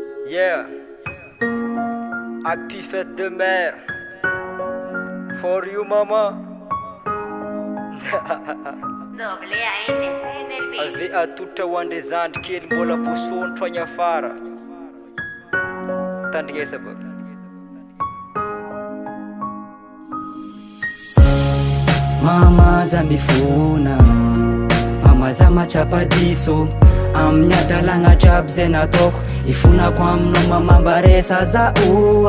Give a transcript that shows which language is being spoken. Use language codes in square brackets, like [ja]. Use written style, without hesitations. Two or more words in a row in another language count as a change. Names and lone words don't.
[en] Yeah, happy [fr] fête de mère [en] for you mama. [mg] Ave atotra ho andre zandry kely mbola voasonotro any afara. Tandrinesa baka. Mama za mifona, mama za machapadiso, amin'ny adalagna jiaby zay nataoko, ifonako aminao mama mba resa za oa.